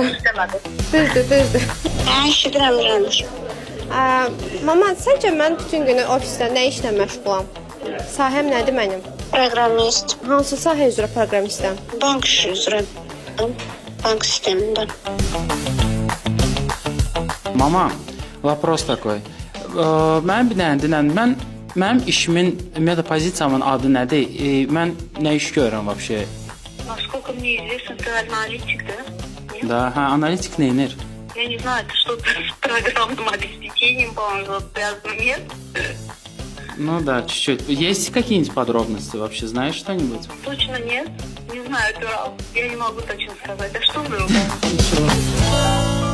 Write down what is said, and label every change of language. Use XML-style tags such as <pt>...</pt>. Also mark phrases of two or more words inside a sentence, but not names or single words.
<az>Demədim. Düzdür. Eşidirəm. Mama, səncə mən bütün günü ofisdə nə işlə məşğulam? Sahəm nədir mənim? Proqramist, Hansı sahə üzrə proqramistəm? bank işi üzrə, bank sistemində.</az> <ru>Mama, вопрос такой.</ru> <az>Mənim bir dənə dinən, mənim işimin, ümumiyyətlə pozisiyamın adı nədir? Mən nə iş görürəm vəbşə?</az> <ru>Насколько мне известно, ты аналитик, да?</ru> <az>Da, hə, analitik neyinir?</az> <ru>Я не знаю, это что-то с программным обеспечением, по-моему, связано, нет? Ну да, чуть-чуть. Есть какие-нибудь подробности вообще? Знаешь что-нибудь? Точно нет. Не знаю, это я не могу точно сказать. Да что вы?</ru>